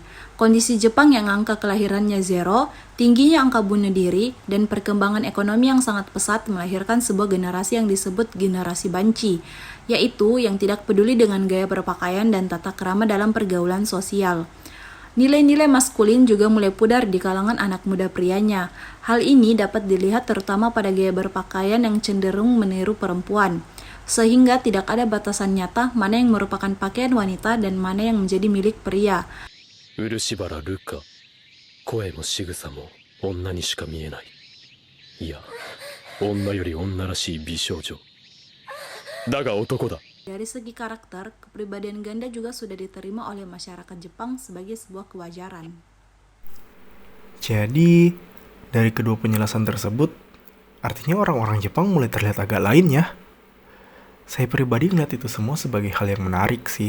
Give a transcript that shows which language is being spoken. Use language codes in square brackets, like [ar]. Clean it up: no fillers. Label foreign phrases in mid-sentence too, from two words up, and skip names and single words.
[id] Kondisi Jepang yang angka kelahirannya zero, tingginya angka bunuh diri, dan perkembangan ekonomi yang sangat pesat melahirkan sebuah generasi yang disebut generasi banci, yaitu yang tidak peduli dengan gaya berpakaian dan tata krama dalam pergaulan sosial. Nilai-nilai maskulin juga mulai pudar di kalangan anak muda prianya. Hal ini dapat dilihat terutama pada gaya berpakaian yang cenderung meniru perempuan, sehingga tidak ada batasan nyata mana yang merupakan pakaian wanita dan mana yang menjadi milik pria. [ja] 漆原ルカ、声も仕草も女にしか見えない。いや、女より女らしい美少女。だが男だ。 [id] Dari segi karakter, kepribadian ganda juga sudah diterima oleh masyarakat Jepang sebagai sebuah kewajaran. Jadi, dari kedua penjelasan tersebut, artinya orang-orang Jepang mulai terlihat agak lain ya. Saya pribadi ngeliat itu semua sebagai hal yang menarik sih.